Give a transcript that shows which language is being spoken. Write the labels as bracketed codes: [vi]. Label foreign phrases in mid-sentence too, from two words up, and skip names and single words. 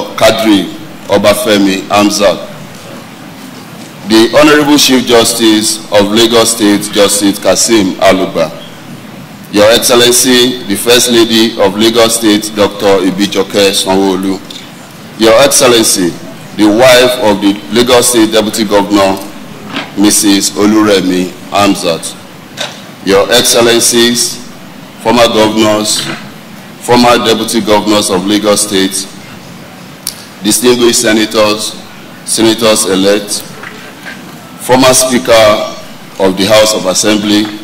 [en] Kadri Obafemi Hamzat, the Honorable Chief Justice of Lagos State, Justice Kasim Aluba, Your Excellency, the First Lady of Lagos State, Dr. Ibijoke Sanwo-Olu, Your Excellency, the wife of the Lagos State Deputy Governor, Mrs. Oluremi Hamzat, Your Excellencies, former governors, former deputy governors of Lagos State, distinguished senators, senators-elect, former Speaker of the House of Assembly,